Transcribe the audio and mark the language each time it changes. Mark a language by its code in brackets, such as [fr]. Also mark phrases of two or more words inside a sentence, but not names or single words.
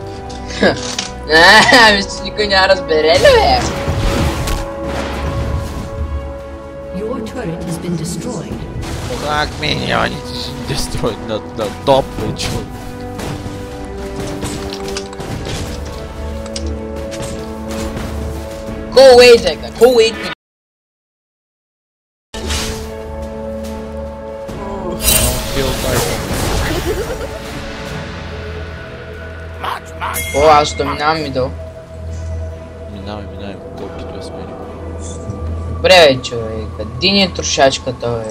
[bg] Мисля, че никой няма разбере ли бе? Как миньоните ще дестроят на топ вече. [en] Go away, Zeka. Go away. [bg] О, аз ще минавам мидъл. Минавай, колкото я смени. Добре, бе, човек. Един е трошачката, бе.